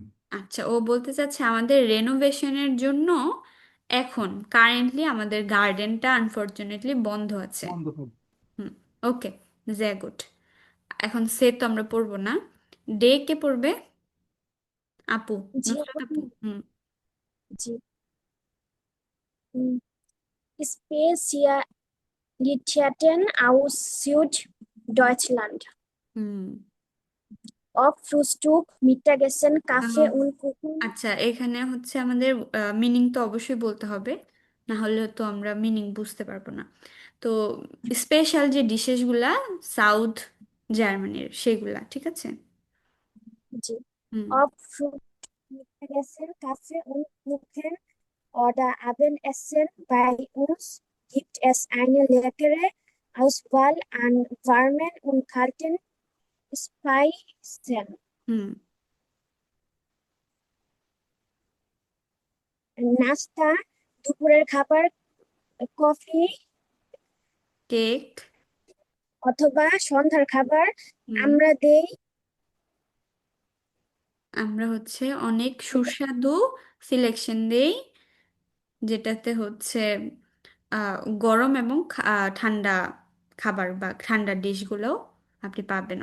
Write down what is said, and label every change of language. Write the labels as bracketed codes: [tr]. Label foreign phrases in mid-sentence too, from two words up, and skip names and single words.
[bn] আচ্ছা, ও বলতে চাচ্ছে আমাদের রেনোভেশনের জন্য এখন কারেন্টলি আমাদের [en] gardenta unfortunately [bn] বন্ধ আছে। বন্ধ হবে। হুম। ওকে, জে গুড। এখন সে তো আমরা পড়বো না, ডে কে পড়বে? আপু, জি নুসরাত আপু। আপু। হুম। জি। [de] Spezialitäten aus Süddeutschland. [bn] হুম। [de] Ob Frühstück, Mittagessen, আহ, Kaffee und Kuchen. [bn] আচ্ছা, এখানে হচ্ছে আমাদের মিনিং তো অবশ্যই বলতে হবে, না হলে তো আমরা মিনিং বুঝতে পারবো না। তো স্পেশাল যে ডিশেসগুলা সাউথ জার্মানির সেগুলা, ঠিক আছে? জি. হুম। [de] Ob Frühstück, Mittagessen, Kaffee und Kuchen oder Abendessen. Bei uns gibt es eine leckere Auswahl an warmen und kalten Speisen. [bn] হুম। নাস্তা, দুপুরের খাবার, কফি কেক। অথবা সন্ধ্যার খাবার হুম। আমরা দেই। আমরা হচ্ছে অনেক সুস্বাদু সিলেকশন দেই, যেটাতে হচ্ছে গরম এবং ঠান্ডা খাবার বা ঠান্ডা ডিশগুলো আপনি পাবেন।